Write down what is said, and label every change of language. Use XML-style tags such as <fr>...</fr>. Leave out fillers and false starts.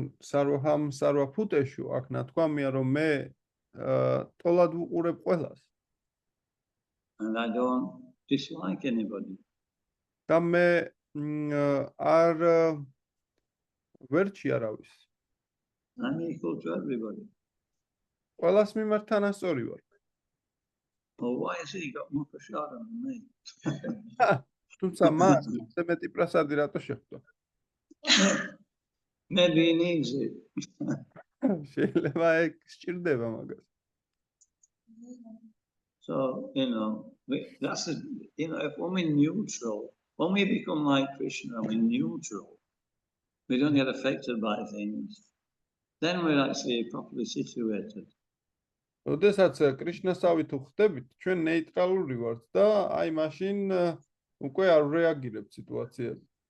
<ka>სარვაჰამ სარვაფუტეშუ აქ ნათქვამია რომ მე ტოლად ვუყურებ ყველას.</ka> <en>And I don't dislike anybody.</en> <ka>და მე არ ვერჩი არავის.</ka> <en>I'm equal to everybody.</en> <ka>ყველას მიმართ თანასწორი ვარ.</ka> <en>Well, why has he got more prasada than me?</en> <ka>თუმცა მას ისე მეტი პრასადი რატო შეხვდა?</ka> <en>Maybe he needs it.</en> <ka>შეიძლება ეგ სჭირდება მაგას.</ka> <en>So, you know, that's a, you know, if when we're neutral, when we become like Krishna, we're neutral. We don't get affected by things. Then we're actually properly situated.</en> <ka>როდესაც კრიშნასავით ვხდებით, ჩვენ ნეიტრალური ვართ და აი მაშინ უკვე არ რეაგირებთ სიტუაციაზე.</ka>